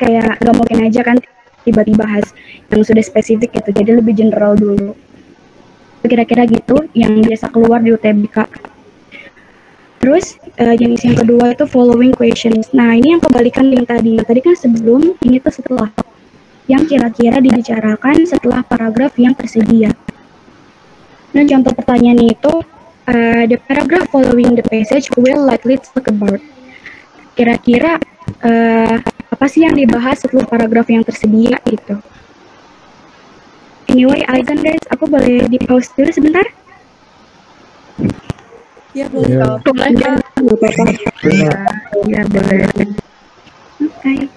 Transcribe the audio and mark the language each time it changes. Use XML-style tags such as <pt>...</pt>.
<id>Kayak nggak mungkin aja kan tiba-tiba bahas yang sudah spesifik gitu, jadi lebih general dulu. Kira-kira gitu yang biasa keluar di UTBK. Terus jenis yang kedua itu following questions. Nah ini yang kebalikan yang tadi. Tadi kan sebelum, ini tuh setelah. Yang kira-kira dibicarakan setelah paragraf yang tersedia. Dan contoh pertanyaan itu,</id> <en>the paragraph following the passage will likely talk about.</en> <id>Kira-kira apa sih yang dibahas setelah paragraf yang tersedia gitu. Anyway, Alexander, aku boleh di pause dulu sebentar? Ya boleh. Boleh, Kak. Ya boleh. Oke.</id>